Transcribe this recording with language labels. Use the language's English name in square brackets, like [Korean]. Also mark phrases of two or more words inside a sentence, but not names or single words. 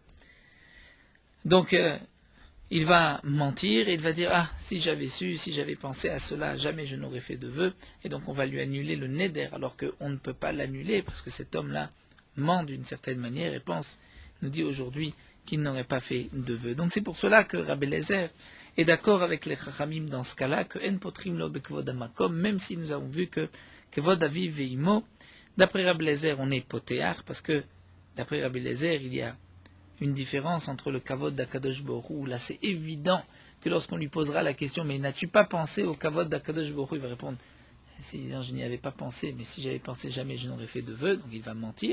[French] Donc, il va mentir et il va dire ah, si j'avais su, si j'avais pensé à cela, jamais je n'aurais fait de vœu. Et donc, on va lui annuler le neder, alors qu'on ne peut pas l'annuler, parce que cet homme-là ment d'une certaine manière et pense, nous dit aujourd'hui, qu'il n'aurait pas fait de vœu. Donc c'est pour cela que Rabbi Eliezer est d'accord avec les Chachamim dans ce cas-là, que [Hebrew] אין פותחין לו בכבוד המקום, [French] même si nous avons vu que [Hebrew] כבוד אביו ואמו, [French] d'après Rabbi Eliezer, on est potéar, parce que d'après Rabbi Eliezer, il y a une différence entre le kavod d' [Hebrew] הקדוש ברוך הוא. [French] Là, c'est évident que lorsqu'on lui posera la question, mais n'as-tu pas pensé au kavod d' [Hebrew] הקדוש ברוך הוא, [French] il va répondre, si je n'y avais pas pensé, mais si j'avais pensé, jamais je n'aurais fait de vœu, donc il va mentir.